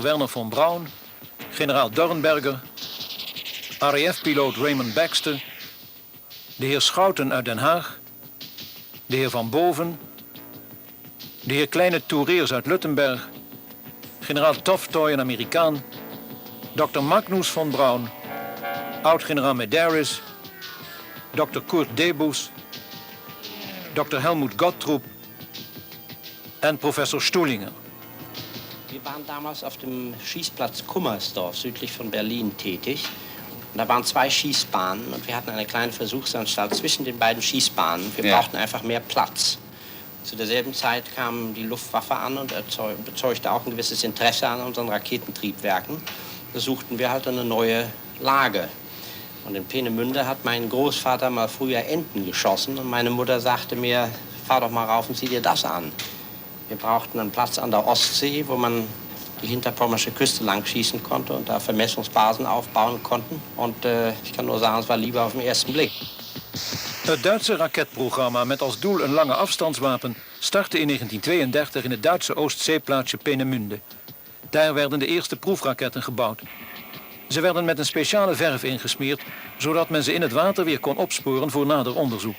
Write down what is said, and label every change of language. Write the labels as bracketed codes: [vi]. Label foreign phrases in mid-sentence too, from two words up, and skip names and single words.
[nl] Wernher von Braun, generaal Dornberger, RAF-piloot Raymond Baxter, de heer Schouten uit Den Haag, de heer Van Boven, de heer Kleine Toereers uit Luttenberg, generaal Toftoy, een Amerikaan, Dr. Magnus von Braun, oud-generaal Medeiros, Dr. Kurt Debus, Dr. Helmut Gottrup en professor Stuhlinger. [de] Wir waren damals auf dem Schießplatz Kummersdorf südlich von Berlin tätig. Und da waren 2 Schießbahnen und wir hatten eine kleine Versuchsanstalt zwischen den beiden Schießbahnen. Wir brauchten einfach mehr Platz. Zu derselben Zeit kam die Luftwaffe an und bezeugte auch ein gewisses Interesse an unseren Raketentriebwerken. Da suchten wir halt eine neue Lage. Und in Peenemünde hat mein Großvater mal früher Enten geschossen und meine Mutter sagte mir, fahr doch mal rauf und zieh dir das an. Wir brauchten einen Platz an der Ostsee, wo man die hinterpommersche Küste lang schießen konnte und da Vermessungsbasen aufbauen konnten. Und ich kann nur sagen, es war Liebe auf den ersten Blik. [nl] Het Duitse raketprogramma met als doel een lange afstandswapen startte in 1932 in het Duitse Oostzeeplaatsje Peenemünde. Daar werden de eerste proefraketten gebouwd. Ze werden met een speciale verf ingesmeerd, zodat men ze in het water weer kon opsporen voor nader onderzoek.